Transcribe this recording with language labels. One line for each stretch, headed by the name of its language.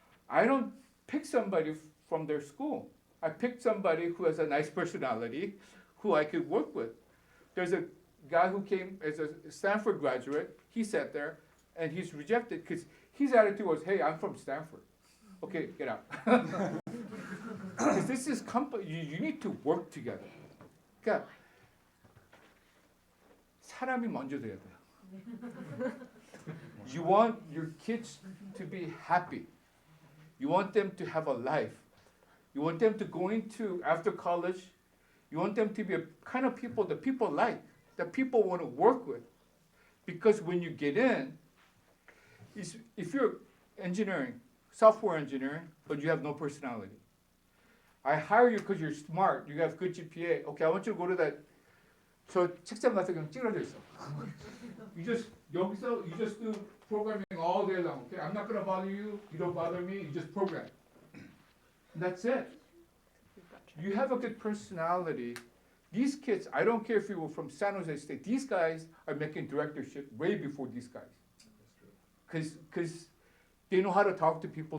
English: I don't pick somebody from their school. I pick somebody who has a nice personality, who I could work with. There's a guy who came as a Stanford graduate. He sat there, and he's rejected because his attitude was, "Hey, I'm from Stanford. Okay, get out." Because this is company. You need to work together.
Korean: 그러니까 사람이 먼저 돼야 돼요.
English: You want your kids to be happy. You want them to have a life. You want them to go into after college. You want them to be a kind of people that people like, that people want to work with. Because when you get in, if you're engineering, software engineering, but you have no personality. I hire you because you're smart, you have good GPA. Okay, I want you to go to that.
Korean: 저 책상 가서 그냥 찌그러져 있어.
English: You just do programming all day long. Okay, I'm not gonna bother you. You don't bother me. You just program. And that's it. You have a good personality. These kids, I don't care if you were from San Jose State. These guys are making directorship way before these guys. Because they know how to talk to people.